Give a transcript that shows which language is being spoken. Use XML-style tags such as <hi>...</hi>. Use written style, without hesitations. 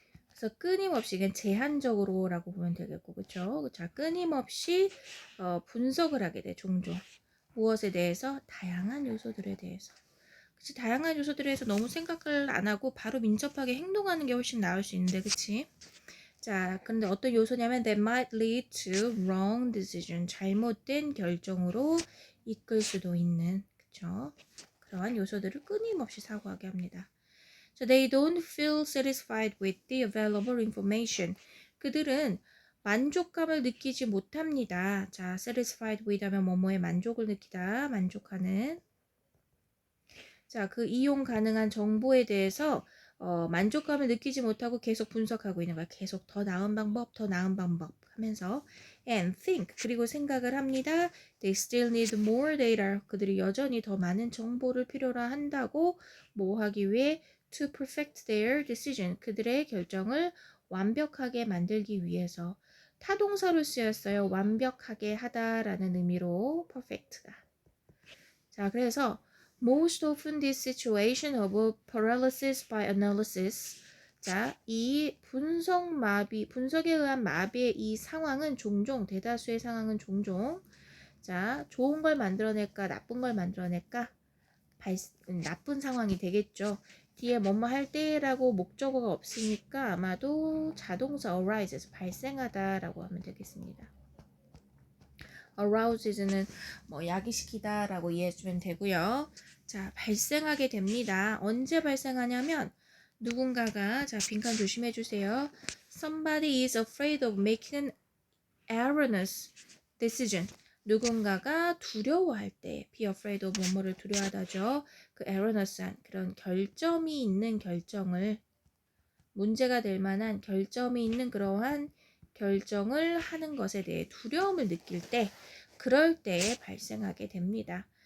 <ko>그래서 끊임없이 그냥 제한적으로라고 보면 되겠고, 그쵸? 자, 끊임없이 분석을 하게 돼, 종종. 무엇에 대해서? 다양한 요소들에 대해서. 그치? 다양한 요소들에 대해서 너무 생각을 안 하고 바로 민첩하게 행동하는 게 훨씬 나을 수 있는데, 그치?</ko> <en>자, 근데 어떤 요소냐면 that might lead to wrong decision.</en> <ko>잘못된 결정으로 이끌 수도 있는, 그쵸? 그러한 요소들을 끊임없이 사고하게 합니다.</ko> <en>So they don't feel satisfied with the available information.</en> <ko>그들은 만족감을 느끼지 못합니다. 자, satisfied with 하면 뭐뭐에 만족을 느끼다, 만족하는. 자, 그 이용 가능한 정보에 대해서 만족감을 느끼지 못하고 계속 분석하고 있는 거야. 계속 더 나은 방법, 더 나은 방법 하면서 and think, 그리고 생각을 합니다.</ko> <en>They still need more data.</en> <ko>그들이 여전히 더 많은 정보를 필요로 한다고 뭐 하기 위해 to perfect their decision. 그들의 결정을 완벽하게 만들기 위해서 타동사로 쓰였어요. 완벽하게 하다라는 의미로 perfect가.</ko> <en>자, 그래서 most often this situation of paralysis by analysis.</en> <ko>자, 이 분석에 의한 마비의 이 상황은 종종, 대다수의 상황은 종종, 자, 좋은 걸 만들어낼까, 나쁜 걸 만들어낼까? 나쁜 상황이 되겠죠. 뒤에 뭐뭐 할 때라고 목적어가 없으니까 아마도 자동사 arise에서 발생하다라고 하면 되겠습니다. arouse는 뭐 야기시키다 라고 이해해주면 되고요. 자, 발생하게 됩니다. 언제 발생하냐면 누군가가, 자, 빈칸 조심해 주세요.</ko> <en>Somebody is afraid of making an erroneous decision.</en> <ko>누군가가 두려워할 때, be afraid of 뭐뭐를 두려워하다죠. 그 erroneous한 그런 결점이 있는 결정을, 문제가 될 만한 결점이 있는 그러한 결정을 하는 것에 대해 두려움을 느낄 때, 그럴 때에 발생하게 됩니다.</ko>